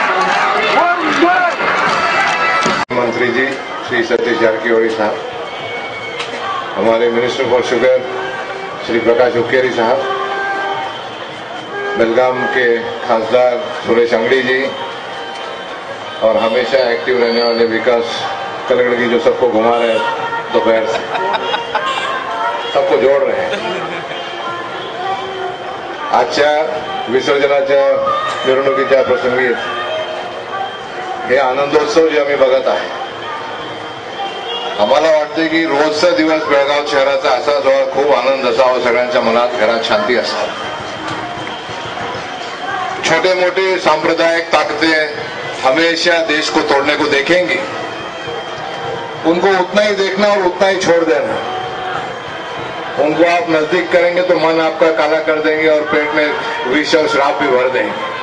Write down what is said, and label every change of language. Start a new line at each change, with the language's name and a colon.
Hindi: मंत्री जी श्री सतीश जारकिहोली साहब, हमारे minister for sugar Shri Prakash Hukkeri साहब, बेलगाम के खासदार सुरेश अंगड़ी जी और हमेशा एक्टिव रहने वाले विकास कलगड़ी जो सबको घुमा रहे हैं दोपहर से, सबको जोड़ रहे हैं.
Marathi: आजच्या विसर्जनाच्या मिरवणुकीच्या प्रसंगी हे आनंदोत्सव जे आम्ही बघत आहे, आम्हाला वाटते की रोजचा दिवस बेळगाव शहराचा असाच व्हावा, खूप आनंद असावा, सगळ्यांच्या मनात घरात शांती असावी.
Hindi: छोटे मोटे सांप्रदायिक ताकतें हमेशा देश को तोड़ने को देखेंगी, उनको उतना ही देखना और उतना ही छोड़ देना. उनको आप नजदीक करेंगे तो मन आपका काला कर देंगे और पेट में विष और श्राप भी भर देंगे.